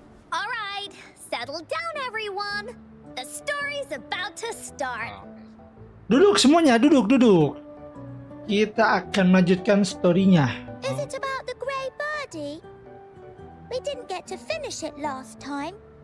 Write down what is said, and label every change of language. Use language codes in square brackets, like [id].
[en] Alright, settle down everyone. The story's about to start. [id] Duduk semuanya, duduk. Kita akan melanjutkan storynya. [en] Is it about the grey birdie? We didn't get to finish it last time.